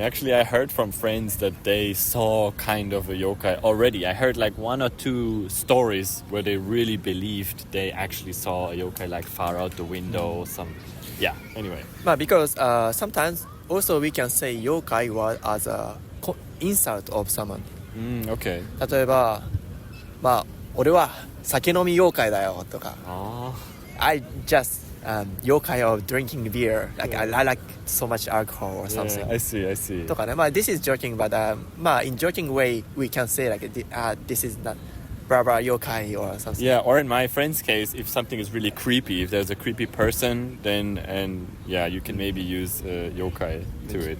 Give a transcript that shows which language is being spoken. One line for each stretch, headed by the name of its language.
English: Actually, I heard from friends that they saw kind of a yokai already. I heard like 1 or 2 stories where they really believed they actually saw a yokai like far out the window or some. Yeah, anyway. But because sometimes also we can say yokai word as a insult of someone. Okay.
Japanese: 例えば、まあ俺は酒飲み妖怪だよとか。
English: I just yokai of drinking beer. Like I like so much alcohol or something. Yeah, I see.
Japanese: とかね。
English: まあ this is joking, but まあ in joking way we can say like this is not blah blah yokai or something. Yeah, or in my friend's case, if something is really creepy, if there's a creepy person, then you can maybe use yokai to it.